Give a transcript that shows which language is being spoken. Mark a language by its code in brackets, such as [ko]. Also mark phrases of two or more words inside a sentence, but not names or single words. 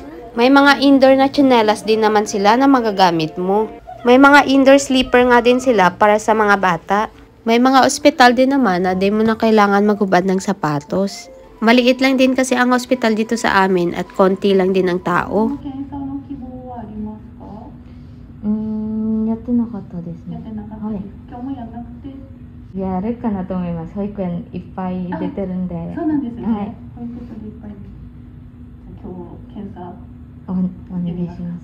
[tl] May mga indoor na tsinelas din naman sila na magagamit mo. May mga [en] indoor sleeper [tl] nga din sila para sa mga bata. May mga ospital din naman na di mo na kailangan maghubad ng sapatos. Maliit lang din kasi ang hospital dito sa amin at konti lang din ang tao. [ja] やってなかったですね。はい。今日もやらなくて。やるかなと思います。保育園いっぱい出てるんで。そうなんですね。はい。保育園いっぱい。今日検査お願いします。